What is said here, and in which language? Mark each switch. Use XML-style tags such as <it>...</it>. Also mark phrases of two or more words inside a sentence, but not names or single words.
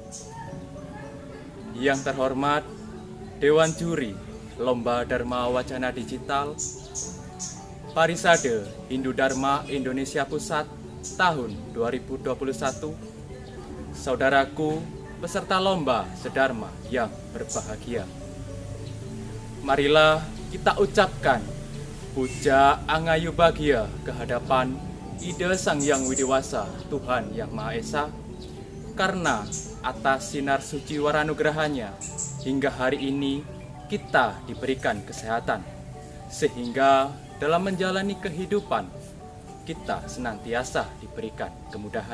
<id>Yang terhormat Dewan Juri Lomba Dharma Wacana Digital Parisade Hindu Dharma Indonesia Pusat tahun 2021, saudaraku peserta lomba sedharma yang berbahagia. Marilah kita ucapkan puja angayu bahagia kehadapan Ida Sang Yang Widiwasa Tuhan Yang Maha Esa, karena atas sinar suci waranugrahanya hingga hari ini kita diberikan kesehatan, sehingga dalam menjalani kehidupan kita senantiasa diberikan kemudahan.</id>